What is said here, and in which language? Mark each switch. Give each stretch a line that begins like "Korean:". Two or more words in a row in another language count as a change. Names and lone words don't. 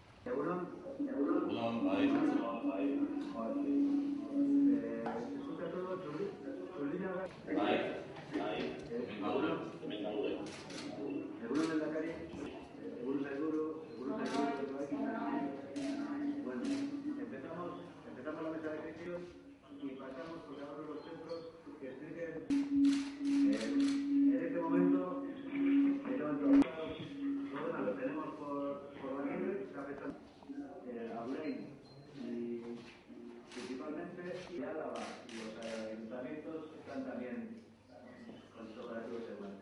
Basque: Egunon. Egunon, bai.
Spanish: Escucha todo,
Basque: Txurdina da. Bai. Egunon. Egunon lehendakari, egunon sailburu, Bueno,
Spanish: empezamos la mesa de crisis y pasamos por cada uno de los centros que expliquen en este momento lo tenemos por la nieve, que afecta a Blaine y principalmente y Álava, y los ayuntamientos están también con sus operativos en marcha.